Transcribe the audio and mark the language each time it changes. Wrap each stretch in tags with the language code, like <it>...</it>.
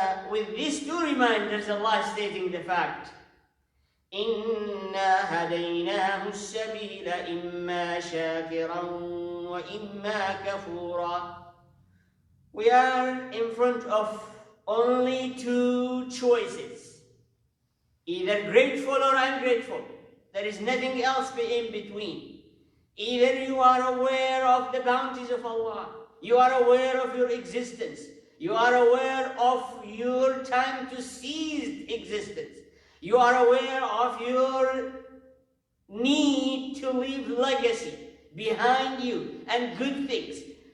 <en>With these two reminders, Allah is stating the fact</en> <ar>إنا هديناه السبيل إما شاكرا وإما كفورا.</ar> <en>We are in front of only two choices, either grateful or ungrateful. There is nothing else in between. Either you are aware of the bounties of Allah, you are aware of your existence, you are aware of your time to cease existence, you are aware of your need to leave legacy behind you and good things.</en>